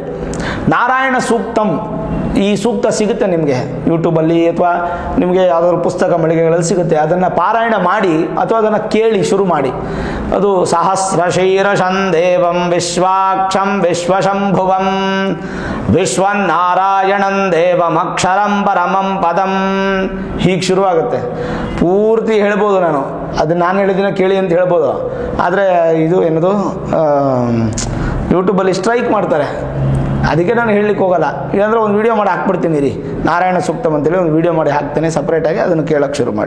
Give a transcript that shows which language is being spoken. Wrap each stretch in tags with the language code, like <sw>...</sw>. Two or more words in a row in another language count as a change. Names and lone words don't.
<kn>ನಾರಾಯಣ ಸೂಕ್ತಂ, ಈ ಸೂಕ್ತ ಸಿಗುತ್ತೆ ನಿಮಗೆ ಯೂಟ್ಯೂಬಲ್ಲಿ ಅಥವಾ ನಿಮಗೆ ಯಾವುದಾದ್ರು ಪುಸ್ತಕ ಮಳಿಗೆಗಳಲ್ಲಿ ಸಿಗುತ್ತೆ. ಅದನ್ನು ಪಾರಾಯಣ ಮಾಡಿ ಅಥವಾ ಅದನ್ನು ಕೇಳಿ ಶುರು ಮಾಡಿ.</kn> <sa>ಅದು ಸಹಸ್ರಶೀರ್ಷಂ ದೇವಂ ವಿಶ್ವಾಕ್ಷಂ ವಿಶ್ವಶಂಭುವಂ ವಿಶ್ವನಾರಾಯಣಂ ದೇವಂ ಅಕ್ಷರಂ ಪರಮಂ ಪದಂ,</sa> <kn>ಹೀಗೆ ಶುರುವಾಗುತ್ತೆ. ಪೂರ್ತಿ ಹೇಳ್ಬೋದು ನಾನು, ಅದನ್ನು ನಾನು ಹೇಳಿದಿನ ಕೇಳಿ ಅಂತ ಹೇಳ್ಬೋದು. ಆದರೆ ಇದು ಏನದು ಯೂಟ್ಯೂಬಲ್ಲಿ ಸ್ಟ್ರೈಕ್ ಮಾಡ್ತಾರೆ, ಅದಕ್ಕೆ ನಾನು ಹೇಳಲಿಕ್ಕೆ ಹೋಗಲ್ಲ. ಇಲ್ಲಾಂದರೆ ಒಂದು ವೀಡಿಯೋ ಮಾಡಿ ಹಾಕ್ಬಿಡ್ತೀನಿ ರೀ, ನಾರಾಯಣ ಸೂಕ್ತಂ ಅಂತೇಳಿ ಒಂದು ವೀಡಿಯೋ ಮಾಡಿ ಹಾಕ್ತೇನೆ ಸಪ್ರೇಟಾಗಿ, ಅದನ್ನು ಕೇಳೋಕ್ಕೆ ಶುರು ಮಾಡಿ.</kn>